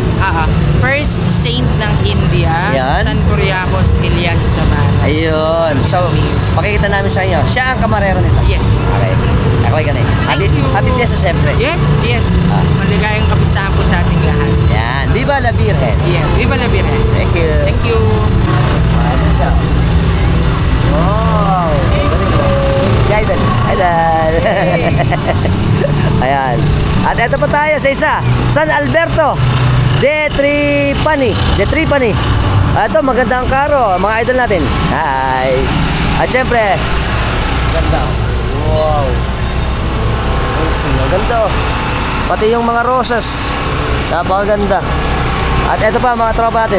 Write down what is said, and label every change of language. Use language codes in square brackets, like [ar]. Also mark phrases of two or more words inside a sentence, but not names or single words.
[en] First saint [tl] ng India, Yan. San Kuriakos Elias naman. Ayun. So, pakikita namin sa inyo. Siya ang kamarero nito. [en] Yes. [tl] Okay. Okay ka na eh. [en] Happy Fiesta [tl] siyempre. [en] Yes, yes. [tl] Maligayang kapistahan po sa ating lahat. Yan. [es] Viva la Virgen. Yes, Viva la Virgen. [en] Thank you. Thank you. [tl] Ano siya? Wow. Si Idol. Hello. Ayan. At ito pa tayo sa isa. San Alberto de Tripani. Ito, magandang karo. Mga idol natin. Hi. At syempre, ganda. Wow. Maganda. Pati yung mga rosas. Napakaganda. At ito pa, mga tropa natin.